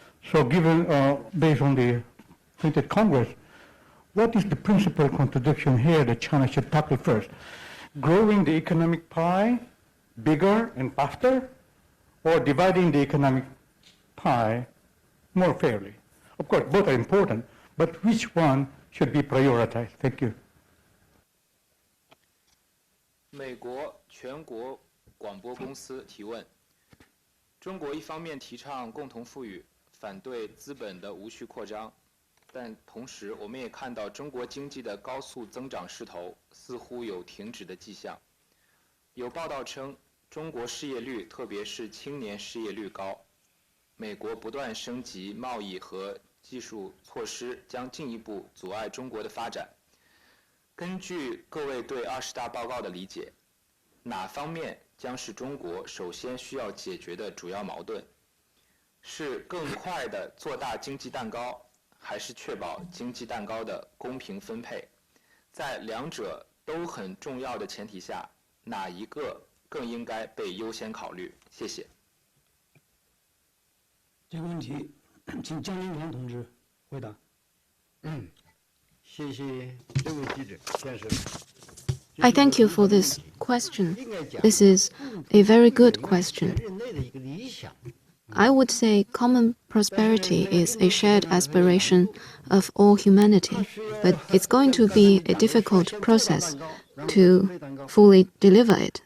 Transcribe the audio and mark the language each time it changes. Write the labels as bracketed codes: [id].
[en] So given, based on the printed Congress, what is the principal contradiction here that China should tackle first? Growing the economic pie bigger and faster, or dividing the economic pie more fairly? Of course, both are important, but which one should be prioritized? Thank you. [zh] 美国全国广播公司提问：中国一方面提倡共同富裕，反对资本的无序扩张，但同时我们也看到中国经济的高速增长势头似乎有停止的迹象。有报道称，中国失业率，特别是青年失业率高。美国不断升级贸易和技术措施，将进一步阻碍中国的发展。根据各位对20大报告的理解，哪方面将是中国首先需要解决的主要矛盾？是更快地做大经济蛋糕，还是确保经济蛋糕的公平分配？在两者都很重要的前提下，哪一个更应该被优先考虑？谢谢。这个问题，请江林堂同志回答。谢谢这位记者先生。 [en] I thank you for this question. This is a very good question. I would say common prosperity is a shared aspiration of all humanity, but it's going to be a difficult process to fully deliver it.